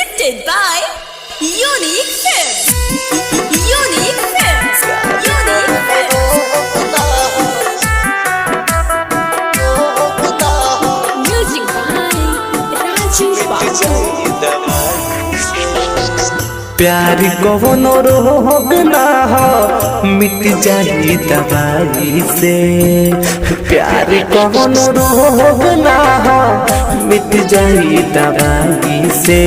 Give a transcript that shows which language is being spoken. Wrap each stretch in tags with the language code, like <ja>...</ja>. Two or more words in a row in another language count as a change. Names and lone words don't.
<en>presented by Unique Films. Unique Films. Unique Films. Music by Rajesh Babu.</en> <bho>प्यार कवनो रोग ना हो मिट जाई दवाई से। प्यार कवनो रोग ना हो मिट जाई दवाई से।</bho>